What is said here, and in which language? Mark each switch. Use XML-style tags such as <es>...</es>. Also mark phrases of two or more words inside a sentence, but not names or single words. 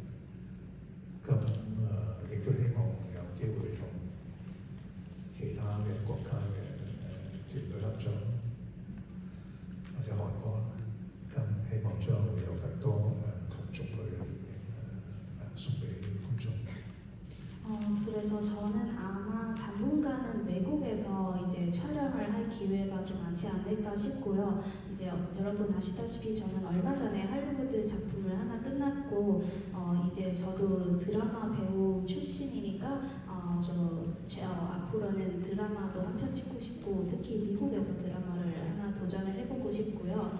<yue>咁亦都希望有機會同其他嘅國家嘅團隊合作，或者韓國啦。咁希望將會有更多同種類嘅電影送俾觀眾。</yue> <ko>그래서 저는 아마 당분간은 외국에서 이제 촬영을 할 기회가 좀 많지 않을까 싶고요. 이제 여러분 아시다시피 저는 얼마 전에 할리우드 작품을 하나 끝났고 이제 저도 드라마 배우 출신이니까 앞으로는 드라마도 한 편 찍고 싶고 특히 미국에서 드라마를 하나 도전을 해보고 싶고요.</ko>